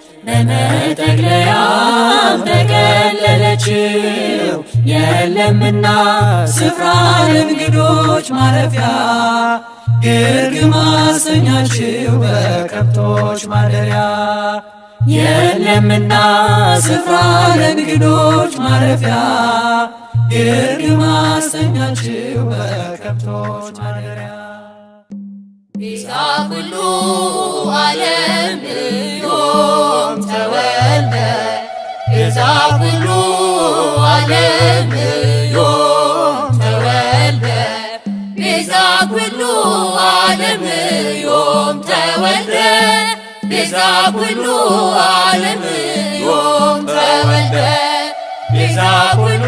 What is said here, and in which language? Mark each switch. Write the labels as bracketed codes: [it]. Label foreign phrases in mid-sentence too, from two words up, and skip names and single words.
[am] በመጠቅለያም ተከለለችው። የለምና ስፍራ ለእንግዶች ማረፊያ፣ ግርግም አሰኛችው በከብቶች ማደሪያ። የለምና ስፍራ ለእንግዶች ማረፊያ፣ ግርግም አሰኛችው በከብቶች ማደሪያ። [gez] ቤዛ ኩሉ ዓለም ዮም ተወልደ፣ ቤዛ ኩሉ ዓለም ዮም ተወልደ፣ ቤዛ ኩሉ ዓለም ዮም ተወልደ፣ ቤዛ ኩሉ ዓለም ዮም ተወልደ፣ ቤዛ ኩሉ